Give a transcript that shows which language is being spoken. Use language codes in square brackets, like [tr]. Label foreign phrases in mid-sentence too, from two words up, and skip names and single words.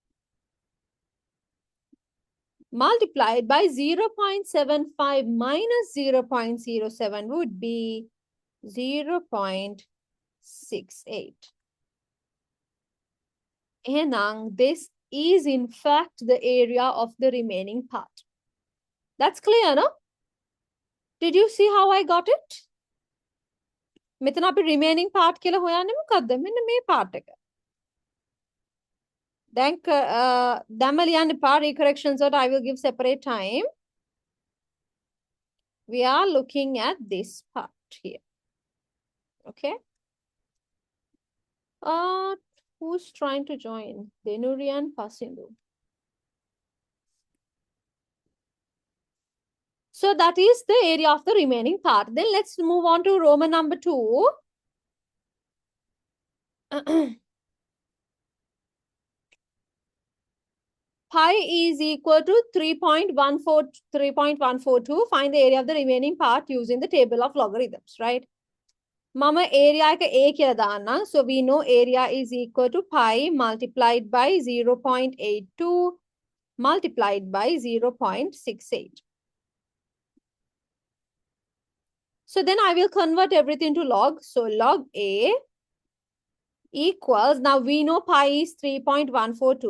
[en] Multiplied by 0.75 minus 0.07 would be 0.68. And this is in fact the area of the remaining part. That's clear, no? Did you see how I got it? [si] මෙතන අපි [en] remaining part [si] කියලා හොයන්නේ මොකද්ද? මෙන්න මේ part එක. දැන් දැන්ම ලියන්න එපා recorrections වලට [en] I will give separate time. We are looking at this part here. Okay? Who's trying to join? Denurian Pasindu. So that is the area of the remaining part. Then let's move on to Roman number 2. Pi is equal to 3.142. Find the area of the remaining part using the table of logarithms, right? [si] Mama area එක A කියලා දාන්න. [en] So we know area is equal to pi multiplied by 0.82 multiplied by 0.68. So then I will convert everything to log. So log A equals, now we know pi is 3.142.